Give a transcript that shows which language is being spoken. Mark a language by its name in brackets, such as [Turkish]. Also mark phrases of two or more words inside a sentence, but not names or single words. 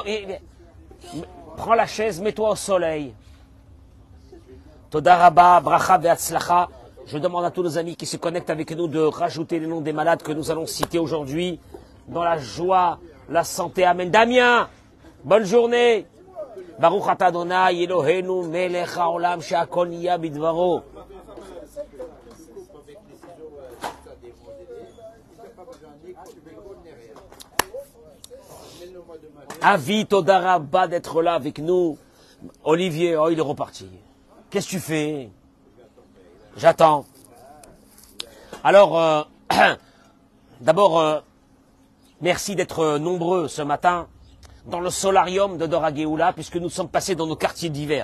[French] Prends la chaise, mets-toi au soleil. [Hebrew] תודה רבה, ברכה והצלחה. [French] Je demande à tous nos amis qui se connectent avec nous de rajouter les noms des malades que nous allons citer aujourd'hui. Dans la joie, la santé. Amen. Damien, bonne journée. [Hebrew] ברוך אתה אדוני אלוהינו מלך העולם שהכל נהיה בדברו. [French] Avis [Hebrew] תודה רבה [French] d'être là avec nous. Olivier, oh, il est reparti. Qu'est-ce que tu fais? J'attends. Alors, d'abord, merci d'être nombreux ce matin dans le solarium de Dor HaGeoula, puisque nous sommes passés dans nos quartiers d'hiver.